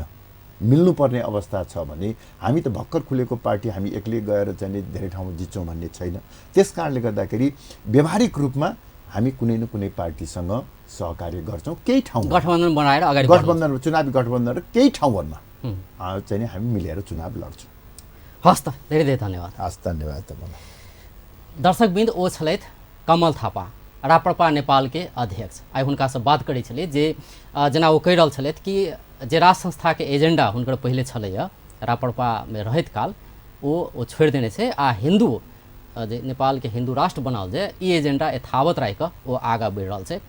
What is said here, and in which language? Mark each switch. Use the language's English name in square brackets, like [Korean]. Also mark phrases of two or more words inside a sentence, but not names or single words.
[Nepali] मिल्नुपर्ने अवस्था छ भने हामी त भर्खर खुलेको पार्टी, हामी एक्लै गएर चाहिँ धेरै ठाउँमा जित्छौँ भन्ने छैन। त्यस कारणले गर्दाखेरि व्यावहारिक रूपमा हामी कुनै न कुनै पार्टीसँग सहकार्य गर्छौँ। केही ठाउँ गठबन्धन बनाएर अगाडि गठबन्धन, चुनावी गठबन्धन र केही ठाउँहरूमा चाहिँ हामी मिलेर चुनाव लड्छौँ। हस् त, धेरै धेरै धन्यवाद। हस्, धन्यवाद तपाईँलाई। [Maithili] दर्शकबिंद ओ छलथि कमल थापा, राप्रपा नेपाल के अध्यक्ष। आइ हुनका से बात करै छलियै जे जेना ओ कहि रहल छलथि कि जे राज संस्था के एजेंडा हुनकर पहिले छलैया राप्रपा में रहैत काल ओ छोड़ि देने छै आ हिंदू जे नेपाल के हिंदू राष्ट्र बनाओल जे ई एजेंडा यथावत राखि कऽ ओ आगाँ बढ़ि रहल छै।